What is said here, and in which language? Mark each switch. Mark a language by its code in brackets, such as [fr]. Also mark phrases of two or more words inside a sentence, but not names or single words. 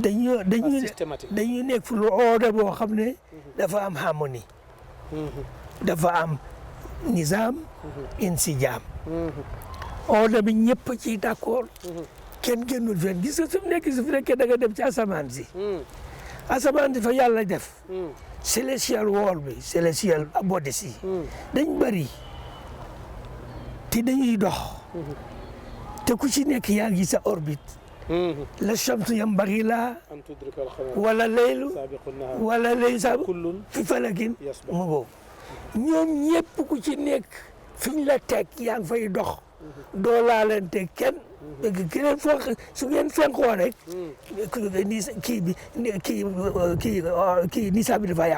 [wo] dañu nekk fu lu ordre boo xam ne dafa am harmonie. dafa am nizaam. insijaam. ordre bi ñëpp ci d'accord. kenn génnul fenn gis nga su fekkee da nga dem ci asamaan si. asamaan si fa yàlla def. [en] celestial world [wo] bi [en] celestial bodies [wo] yi. dañ bari te dañuy dox. te ku ci nekk yaa ngi sa orbite [ar] لا الشمس ينبغي لها أن تدرك القمر ولا الليل سابق النهار ولا الليل سابق kullun في فلك yasbah. [wo] mu boobu ñoom ñëpp ku ci nekk fiñ la teg yaa ngi fay dox doo laalante kenn ki leen foo su ngeen fenkoo rek kii nisaa bi dafa yàqu